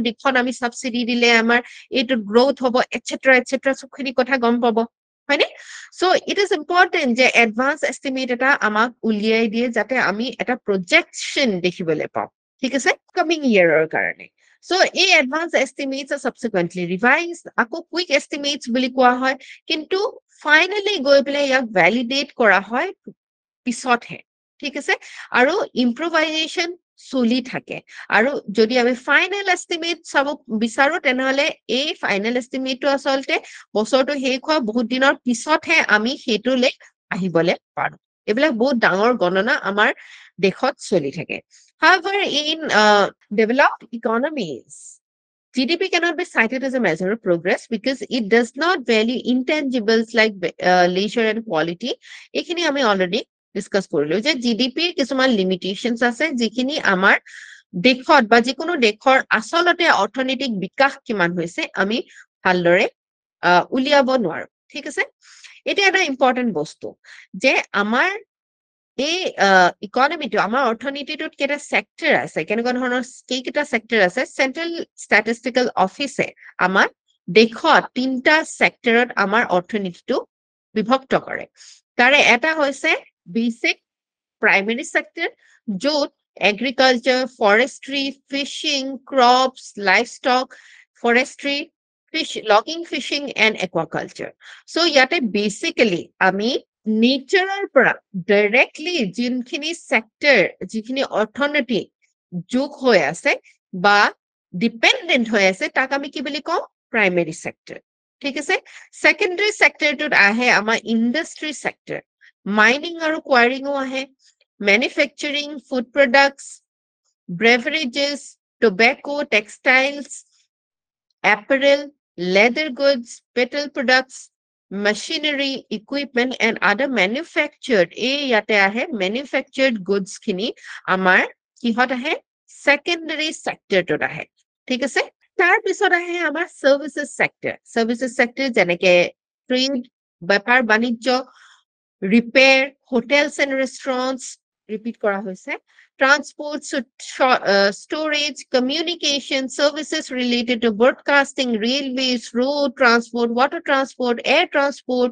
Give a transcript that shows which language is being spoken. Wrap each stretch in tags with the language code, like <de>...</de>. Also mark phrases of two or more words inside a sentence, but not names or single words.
<as>দিশত আমি ছাবচিডি দিলে আমাৰ এইটো গ্ৰথ হ'ব এটচেট্ৰা চবখিনি কথা গম পাব হয়নে চ'</as> <en>it is important</en> <as>যে</as> <en>advance estimate</en> <as>এটা আমাক উলিয়াই দিয়ে যাতে আমি এটা প্ৰজেকশ্যন দেখিবলৈ পাওঁ ঠিক আছে</as> <en>coming year</en> <as>কাৰণে চ' এই</as> <en>advance estimates are subsequently revised</en> <as>আকৌ</as> <en>quick estimates</en> <as>বুলি কোৱা হয় কিন্তু ফাইনেলি গৈ পেলাই ইয়াক ভেলিডেট কৰা হয় পিছতহে ঠিক আছে আৰু ইম্প্ৰভাইজেশ্যন চলি থাকে আৰু যদি আমি</as> <en>final estimate</en> <as>চাব বিচাৰো তেনেহলে এই</as> <en>final estimate</en> <as>আচলতে বছৰটো শেষ হোৱা বহুত দিনৰ পিছতহে আমি সেইটোলৈ আহিবলৈ পাৰো এইবিলাক বহুত ডাঙৰ গণনা আমাৰ দেশত চলি থাকে</as> <en>However, in developed economies, GDP cannot be cited as a measure of progress because it does not value intangibles like leisure and quality.</en> <as>এইখিনি আমি</as> <en>already discuss</en> <as>কৰিলো যে GDP কিছুমান limitations আছে যিখিনি আমাৰ দেশত বা যিকোনো দেশৰ আচলতে অৰ্থনৈতিক বিকাশ কিমান হৈছে আমি ভালদৰে উলিয়াব নোৱাৰো ঠিক আছে এটা এটা ইম্পৰ্টেন্ট বস্তু যে আমাৰ এই ইকনমিটো আমাৰ অৰ্থনীতিটোত কেইটা সেক্টৰ আছে কেনেকুৱা ধৰণৰ কেইটা সেক্টৰ আছে চেন্ট্ৰেল ষ্টেটিষ্টিকেল অফিচে আমাৰ দেশত তিনটা সেক্টৰত আমাৰ অৰ্থনীতিটো বিভক্ত কৰে তাৰে এটা হৈছে</as> <en>basic primary sector য'ত agriculture forestry fishing crops livestock forestry logging fishing and aquaculture</en> <as>so ইয়াতে বেসিক্যালি আমি নেচাৰৰ পৰা ডাইৰেক্টলি যিখিনি সেক্টৰ যিখিনি অৰ্থনীতি যোগ হৈ আছে বা ডিপেন্ডেন্ট হৈ আছে তাক আমি কি বুলি কওঁ</as> <en>primary sector</en> <as>ঠিক আছে</as> <en>secondary sector</en> <as>আহে আমাৰ</as> <en>industry sector mining আৰু কোৱাৰিঙো আহে manufacturing food products beverages tobacco textiles apparel, leather goods, petrol products, machinery, equipment, and other manufactured.</en> <as>য'তে আছে</as> <en>manufactured goods</en> <as>খিনি আমাৰ কিহত আছে</as> <en>secondary sector</en> <as>টো আছে। ঠিক আছে? তাৰ পিছত আছে আমাৰ</as> <en>services sector. Services sector janeke trade,</en> <as>বেপাৰ বাণিজ্য,</as> <en>repair, hotels and restaurants.</en> <as>Repeat kora hoise.</as> <en>Transport, storage, communication, services related to broadcasting, railways, road transport, water transport, air transport.</en>